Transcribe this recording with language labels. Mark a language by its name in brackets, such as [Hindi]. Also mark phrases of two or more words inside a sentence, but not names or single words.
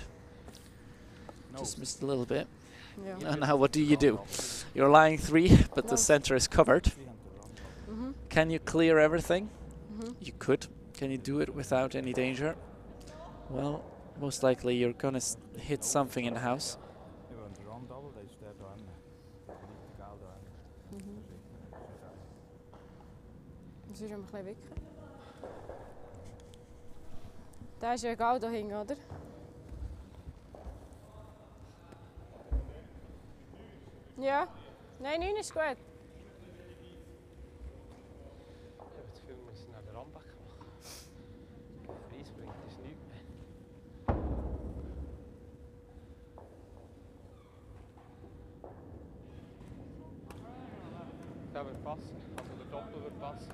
[English] Just missed a little bit. And now what do? You're lying 3, but the center is covered. Can you clear everything? You could. Can you do it without any danger? Well, most likely you're gonna hit something in the house. [Dutch] Dus hier een klein wikken. Daar is je goud doorheen, oder? Ja? Nee, nu is goed. [German] Ich habe das Gefühl, wir müssen nach der Randback machen. Fries bringt uns nichts mehr. Der wird passen, also der Doppel wird passen.